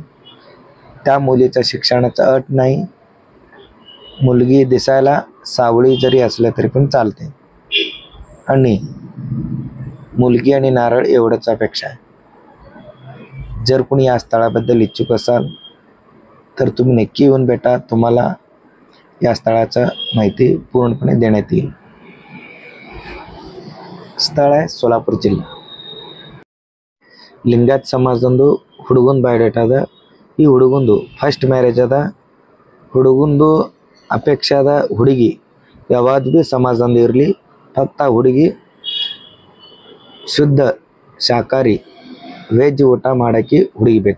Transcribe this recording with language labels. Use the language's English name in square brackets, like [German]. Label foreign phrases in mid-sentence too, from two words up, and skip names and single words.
[Marathi] त्या मुलीचं शिक्षणाचं अट नाही. मुलगी दिसायला सावळी जरी असलं तरी पण चालते आणि मुलगी आणि नारळ एवढंच अपेक्षा आहे. जर कोणी या स्थळाबद्दल इच्छुक असाल तर तुम्ही नक्की येऊन भेटा, तुम्हाला या स्थळाचं माहिती पूर्णपणे देण्यात येईल. [Kannada] ಸ್ಥಳ ಸೋಲಾಪುರ ಜಿಲ್ಲೆ. ಲಿಂಗಾಯತ್ ಸಮಾಜದಂದು ಹುಡುಗನ ಬಯೋಡೇಟಾ ಅದ. ಈ ಹುಡುಗಂದು [English] first marriage [Kannada] ಅದ. ಹುಡುಗಂದು ಅಪೇಕ್ಷೆ ಅದ ಹುಡುಗಿ ಯಾವ್ದು ಭೀ ಸಮಾಜದಂದು ಇರಲಿ, ಫಕ್ತ ಹುಡುಗಿ ಶುದ್ಧ ಶಾಕಾಹಾರಿ ವೆಜ್ ಊಟ ಮಾಡೋಕ್ಕೆ ಹುಡುಗಿ ಬೇಕು.